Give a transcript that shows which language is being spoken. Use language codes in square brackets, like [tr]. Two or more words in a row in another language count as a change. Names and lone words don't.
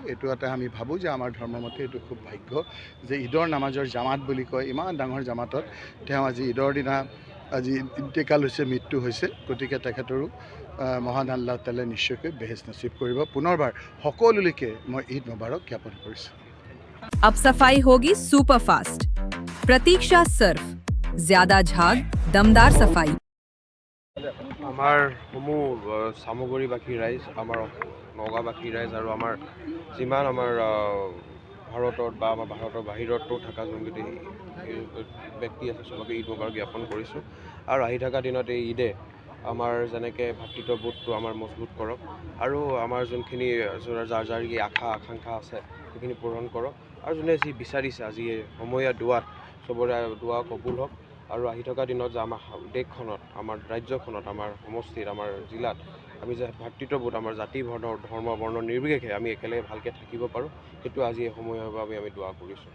[as] এইটো এটা আমি ভাবোঁ যে আমাৰ ধৰ্মমতে এইটো খুব ভাগ্য যে ঈদৰ নামাজৰ জামাত বুলি কয়, ইমান ডাঙৰ জামাতত তেওঁ আজি ঈদৰ দিনা আজি ইন্তেকাল হৈছে, মৃত্যু হৈছে। গতিকে তেখেতৰো মহান আল্লাহ তাআলাই নিশ্চয়কৈ বেহেছ নচিব কৰিব। পুনৰবাৰ সকলোলৈকে মই [ar] عيد مبارك [as] জ্ঞাপন কৰিছোঁ। [hi] अब सफाई होगी सुपर फास्ट। प्रतीक्षा सर्फ, ज्यादा झाग, दमदार सफाई। [as] আমাৰ সমূহ চামগুৰিবাসী ৰাইজ, আমাৰ নগাঁওবাসী ৰাইজ আৰু আমাৰ যিমান আমাৰ ভাৰতত বা আমাৰ ভাৰতৰ বাহিৰতো থকা যোনকেইটি ব্যক্তি আছে চবকে [ar] عيد مبارك [as] জ্ঞাপন কৰিছোঁ। আৰু আহি থকা দিনত এই ঈদে আমাৰ যেনেকৈ ভাতৃত্ববোধটো আমাৰ মজবুত কৰক আৰু আমাৰ যোনখিনি যাৰ কি আকাংক্ষা আছে সেইখিনি পূৰণ কৰক আৰু যোনে যি বিচাৰিছে আজি সমূহীয়া দোৱাত চবৰে দোৱা কবুল হওক আৰু আহি থকা দিনত যে আমাৰ দেশখনত, আমাৰ ৰাজ্যখনত, আমাৰ সমষ্টিত, আমাৰ জিলাত আমি যে ভাতৃত্ববোধ, আমাৰ জাতি ধৰ্ম বৰ্ণ নিৰ্বিশেষে আমি একেলগে ভালকৈ থাকিব পাৰোঁ, সেইটো আজি এই সমূহীয়াৰ বাবে আমি দোৱা কৰিছোঁ।